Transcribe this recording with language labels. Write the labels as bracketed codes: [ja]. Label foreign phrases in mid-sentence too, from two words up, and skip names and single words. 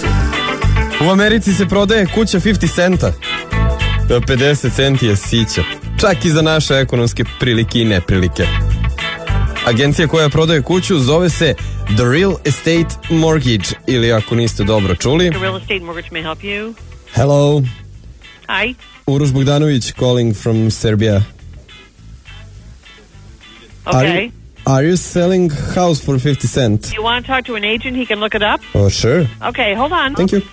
[sr] U Americi se prodaje kuća 50 centa. 50 centi je sića. Čak i za naše ekonomske prilike i neprilike. Agencija koja prodaje kuću zove se The Real Estate Mortgage, ili ako niste dobro čuli. [en] The Real Estate Mortgage may help you. Hello. Hi. Uroš Bogdanović calling from Serbia. Okay. Are you selling house for 50 cents? You want to talk to an agent? He can look it up. Oh, sure. Okay, hold on. Thank you.